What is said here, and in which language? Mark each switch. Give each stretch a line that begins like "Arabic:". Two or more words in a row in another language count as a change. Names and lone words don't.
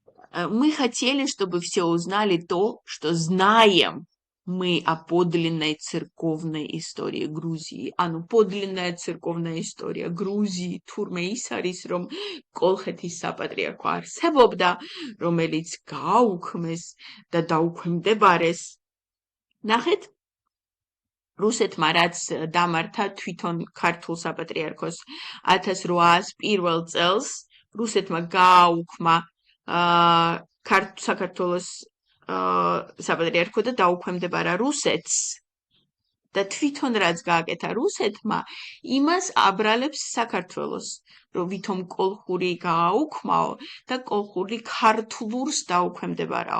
Russian: Мы хотели, чтобы все узнали то, что знаем мы о подлинной церковной истории Грузии. Подлинная церковная история Грузии,
Georgian: თურმე ის არის, რომ კოლხეთის საპატრიარქო არსებობდა, რომელიც გააუქმეს და დაუქვემდებარეს. ნახეთ, რუსეთმა რაც დამართა თვითონ ქართულ საპატრიარქოს 1801 წელს, რუსეთმა გააუქმა საქართველოს საპატრიარქო და დაუქვემდებარა რუსეთს და თვითონ რაც გააკეთა რუსეთმა, იმას აბრალებს საქართველოს, რომ ვითომ კოლხური გააუქმაო და კოლხური ქართლურს დაუქვემდებარაო.